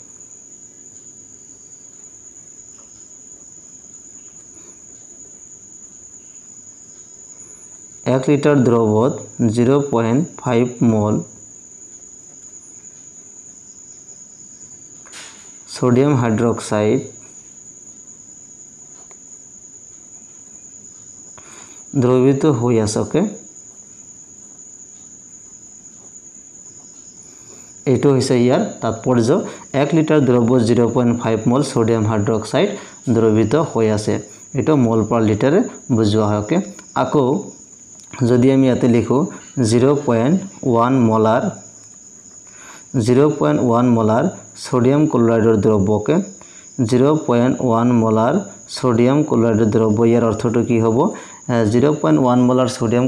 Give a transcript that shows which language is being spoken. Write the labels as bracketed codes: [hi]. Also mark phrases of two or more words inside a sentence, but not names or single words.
[as] 1 লিটার দ্রবত 0.5 মোল [en] sodium hydroxide [as] দ্রবিত হই আছে ওকে এটো হইছে ইয়ার তাৎপর্য 1 লিটার দ্রবত 0.5 মোল [en] sodium hydroxide [as] দ্রবিত হই আছে এটো [en] mole per litre [as] বুঝোৱা হয় ওকে আকো যদি আমি ইয়াতে লিখো 0.1 [en] molar sodium chloride [as] দ্ৰৱকে 0.1 [en] molar sodium chloride [as] দ্ৰৱ ইয়াৰ অৰ্থটো কি হ'ব 0.1 [en] molar sodium